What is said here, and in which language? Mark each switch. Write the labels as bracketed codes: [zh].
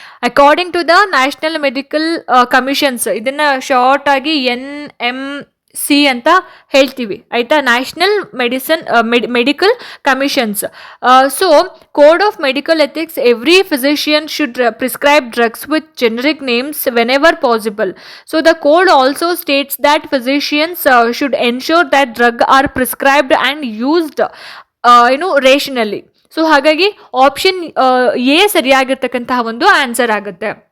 [kn] According to the national medical commissions, ಇದನ್ನು short ಆಗಿ NMC ಅಂತ ಹೇಳ್ತೀವಿ ಆಯಿತಾ, national medical commissions. [en] So code of medical ethics every physician should prescribe drugs with generic names whenever possible. So the code also states that physicians should ensure that drugs are prescribed and used rationally. [kn] So ಹಾಗಾಗಿ option A ಸರಿಯಾಗಿರ್ತಕ್ಕಂತಹ ಒಂದು answer ಆಗುತ್ತೆ.